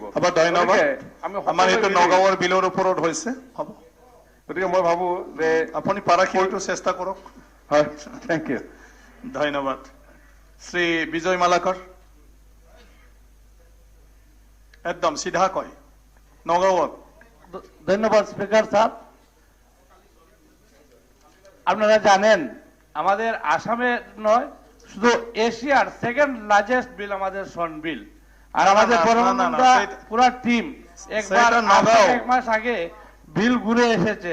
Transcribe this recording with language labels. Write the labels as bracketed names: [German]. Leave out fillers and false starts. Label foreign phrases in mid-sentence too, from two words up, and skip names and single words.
[Assamese] আমাৰ এইটো নগাঁৱৰ বিলৰ ওপৰত হৈছে হ'ব গতিকে মই ভাবোঁ যে আপুনি পাৰাখিনিটো চেষ্টা কৰক হয় [English] thank you [Assamese] ধন্যবাদ শ্ৰী বিজয় মালাকৰ একদম সিধা কয় নগাঁৱত [Bangla] ধন্যবাদ স্পিকার সাহেব আপনারা জানেন আমাদের আসামে নয় শুধু এশিয়ার [English] second largest [Bangla] বিল আমাদের সন বিল আর আমাদের পুরো টিম একবার এক মাস আগে বিল ঘুরে এসেছে